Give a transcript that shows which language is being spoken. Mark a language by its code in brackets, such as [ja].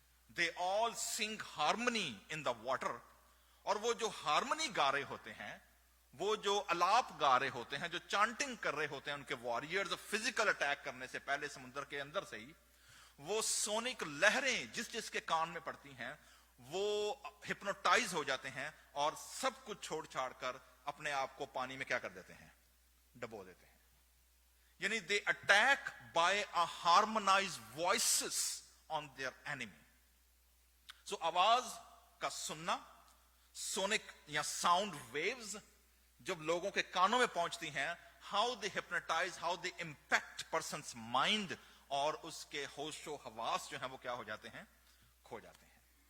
[en] they all sing harmony in the water, [ur] اور وہ جو ہارمنی گا رہے ہوتے ہیں, وہ جو الاپ گا رہے ہوتے ہیں, جو چانٹنگ کر رہے ہوتے ہیں ان کے واریئرز فزیکل اٹیک کرنے سے پہلے سمندر کے اندر سے ہی, وہ سونک لہریں جس جس کے کان میں پڑتی ہیں وہ ہپنوٹائز ہو جاتے ہیں اور سب کچھ چھوڑ چھاڑ کر اپنے آپ کو پانی میں کیا کر دیتے ہیں, ڈبو دیتے ہیں. [en] یعنی they attack by a harmonize voices on their enemy. [ur] سو آواز کا سننا, سونک یا ساؤنڈ ویوز جب لوگوں کے کانوں میں پہنچتی ہیں, [en] how they hypnotize, how they impact person's mind, [ur] اور اس کے ہوش و حواس جو ہیں وہ کیا ہو جاتے ہیں, کھو جاتے ہیں.